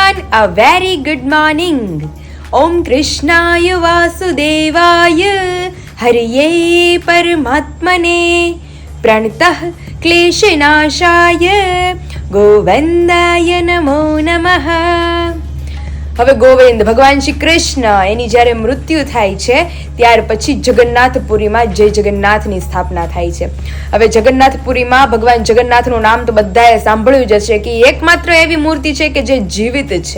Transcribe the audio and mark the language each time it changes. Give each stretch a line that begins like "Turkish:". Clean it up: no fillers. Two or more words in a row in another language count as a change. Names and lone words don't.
English: a very good morning.
Sanskrit: ॐ कृष्णाय वासुदेवाय हरये परमात्मने प्रणतः क्लेशनाशाय गोविन्दाय नमो नमः.
Gujarati: હવે ગોવિંદ ભગવાન શ્રી કૃષ્ણ એની જ્યારે મૃત્યુ થાય છે ત્યાર પછી જગન્નાથપુરીમાં જય જગન્નાથની સ્થાપના થાય છે. હવે જગન્નાથપુરીમાં ભગવાન જગન્નાથનું નામ તો બધાએ સાંભળ્યું જ હશે કે એકમાત્ર એવી મૂર્તિ છે કે જે જીવિત છે.